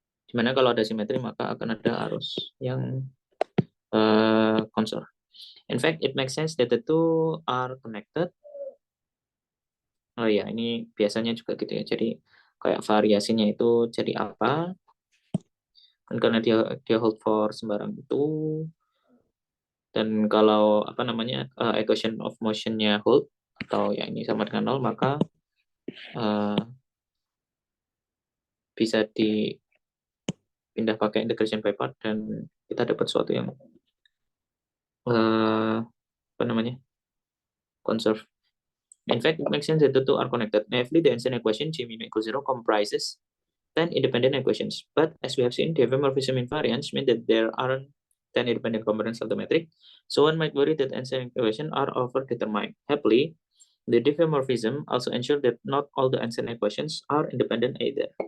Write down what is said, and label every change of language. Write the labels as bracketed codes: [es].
[id] Dimana kalau ada simetri maka akan ada arus yang konsor. [en] In fact, it makes sense that the two are connected. [id] Oh iya, ini biasanya juga gitu ya. Jadi kayak variasinya itu jadi apa? Dan karena dia hold for sembarang itu, dan kalau apa namanya equation of motionnya hold atau ya ini sama dengan 0, maka bisa dipindah pakai integration by part dan kita dapat sesuatu yang apa namanya conserve. [en] In fact, it makes sense that the two are connected. Naively, the Einstein equation G mu equals 0 comprises 10 independent equations. But as we have seen, diffeomorphism invariance means that there aren't 10 independent components of the metric. So one might worry that Einstein equations are overdetermined. Happily, the diffeomorphism also ensures that not all the Einstein equations are independent either.